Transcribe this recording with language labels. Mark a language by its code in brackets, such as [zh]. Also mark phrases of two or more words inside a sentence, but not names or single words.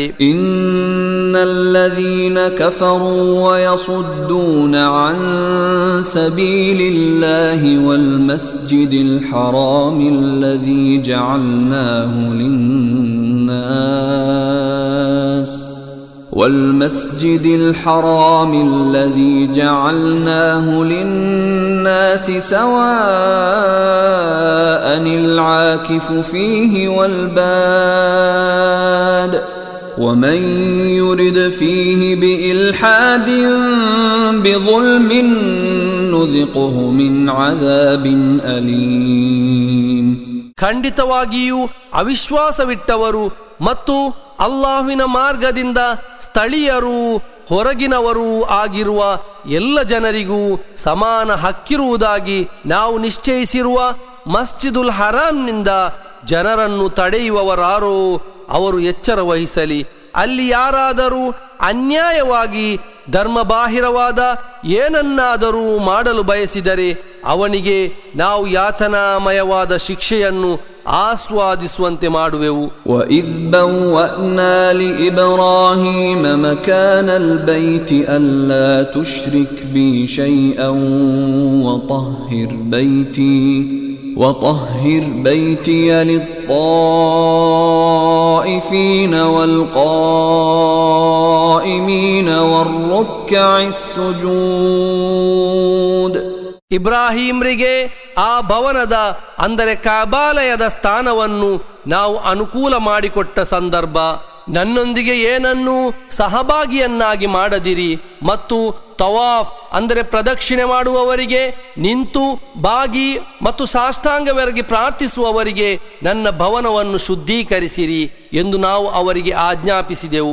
[ar] إن الذين كفروا ويصدون عن سبيل الله والمسجد الحرام الذي جعلناه ಲಿನ್ನಾಸ್ والمسجد الحرام الذي جعلناه للناس سواء العاكف فيه والباد ومن يرد فيه بإلحاد بظلم نذقه من عذاب أليم. [kn] ಖಂಡಿತವಾಗಿಯೂ ಅವಿಶ್ವಾಸವಿಟ್ಟವರು ಮತ್ತು ಅಲ್ಲಾಹುವಿನ ಮಾರ್ಗದಿಂದ ಸ್ಥಳೀಯರೂ ಹೊರಗಿನವರೂ ಆಗಿರುವ ಎಲ್ಲ ಜನರಿಗೂ ಸಮಾನ ಹಕ್ಕಿರುವುದಾಗಿ ನಾವು ನಿಶ್ಚಯಿಸಿರುವ ಮಸ್ಜಿದುಲ್ ಹರಾಮ್ನಿಂದ ಜನರನ್ನು ತಡೆಯುವವರಾರೋ ಅವರು ಎಚ್ಚರ ವಹಿಸಲಿ. ಅಲ್ಲಿ ಯಾರಾದರೂ ಅನ್ಯಾಯವಾಗಿ ಧರ್ಮಬಾಹಿರವಾದ ಏನನ್ನಾದರೂ ಮಾಡಲು ಬಯಸಿದರೆ ಅವನಿಗೆ ನಾವು ಯಾತನಾಮಯವಾದ ಶಿಕ್ಷೆಯನ್ನು ಆಸ್ವಾದಿಸುವಂತೆ ಮಾಡುವೆವು. [ar] وَإِذْ بَوَّأْنَا لِإِبْرَاهِيمَ مَكَانَ الْبَيْتِ أَلَّا تُشْرِكْ بِي شَيْئًا وَطَهِّرْ بَيْتِيَ لِلطَّائِفِينَ وَالْقَائِمِينَ وَالرُّكَّعِ السُّجُودِ. [kn] ಇಬ್ರಾಹಿಮ್ರಿಗೆ ಆ ಭವನದ ಅಂದರೆ ಕಾಬಾಲಯದ ಸ್ಥಾನವನ್ನು ನಾವು ಅನುಕೂಲ ಮಾಡಿಕೊಟ್ಟ ಸಂದರ್ಭ, ನನ್ನೊಂದಿಗೆ ಏನನ್ನೂ ಸಹಭಾಗಿಯನ್ನಾಗಿ ಮಾಡದಿರಿ ಮತ್ತು ತವಾಫ್ ಅಂದರೆ ಪ್ರದಕ್ಷಿಣೆ ಮಾಡುವವರಿಗೆ, ನಿಂತು ಬಾಗಿ ಮತ್ತು ಸಾಷ್ಟಾಂಗವೆರಗಿ ಪ್ರಾರ್ಥಿಸುವವರಿಗೆ ನನ್ನ ಭವನವನ್ನು ಶುದ್ಧೀಕರಿಸಿರಿ ಎಂದು ನಾವು ಅವರಿಗೆ ಆಜ್ಞಾಪಿಸಿದೆವು.